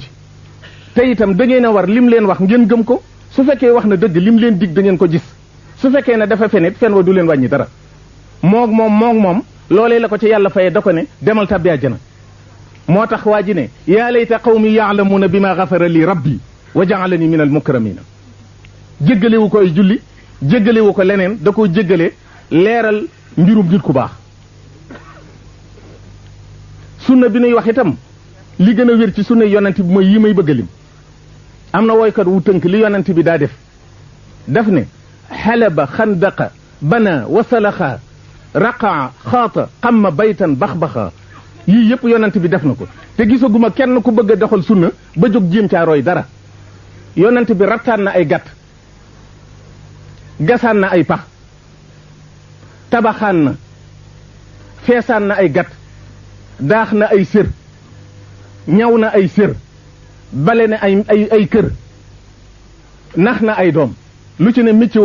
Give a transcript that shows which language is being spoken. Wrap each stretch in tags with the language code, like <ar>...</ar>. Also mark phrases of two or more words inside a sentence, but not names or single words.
<wo>ci te itam da ngeen a war lim leen wax ngeen gëm ko su fekkee wax na dëgg lim leen dig da ngeen ko gis su fekkee ne dafa fenet fen wa du leen wàññi dara moog moom loolee la ko ci yàlla faye da ko ne demal tabbi àjjana moo tax waa ji ne</wo> <ar>يا ليت قومي يعلمون بما غفر لي ربي وجعلني من المكرمين</ar> <wo>jéggalewu ko ay julli jéggalewu ko leneen da koo jéggale leeral mbirum nit ku baax sunna bi nuy wax itam li gën a wér ci sunna yonent bi mooy yi may bëgg a lim am na woykat wu tënk li yonent bi daa def ne</wo> <ar>حلب خندق بنى وصلح رقع خاط خم بيتا بخبخ</ar> <wo>yii yëpp yonent bi def na ko te gisaguma kenn ku bëgg a doxal sunna ba jóg jéem caa roy dara yonent bi rattaan na ay gàtt gasaan na ay pax tabaxaan na feesaan na ay gàtt daax na ay sér ñaw na ay sér bale na ay kër nax na ay doom lu ci ne métier</wo>